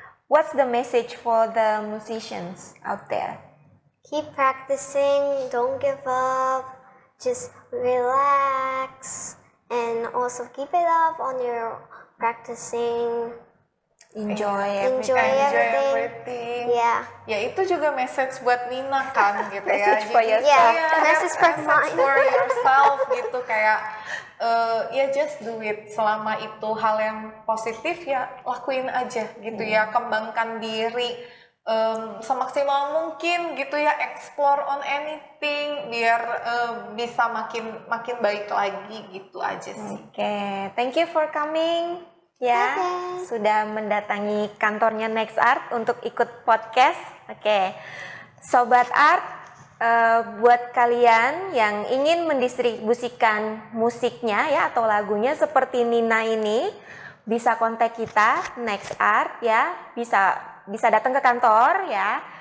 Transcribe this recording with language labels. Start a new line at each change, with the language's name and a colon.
English: What's the message for the musicians out there? Keep practicing, don't give up, just relax, and also keep it up on your practicing. Enjoy everything. Yeah.
Indonesian: Ya itu juga message buat Nina kan gitu ya.
English: Message for yourself. Yeah, message for yourself
Indonesian: gitu, kayak ya
English: just do it.
Indonesian: Selama itu hal yang positif ya lakuin aja gitu ya, kembangkan diri semaksimal mungkin gitu ya,
English: explore on anything
Indonesian: biar bisa makin baik lagi gitu aja sih.
English: Okay, thank you for coming.
Indonesian: ya Oke. sudah mendatangi kantornya Next Art untuk ikut podcast. Oke, Sobat Art, buat kalian yang ingin mendistribusikan musiknya ya atau lagunya seperti Nina ini, bisa kontak kita Next Art ya, bisa datang ke kantor ya.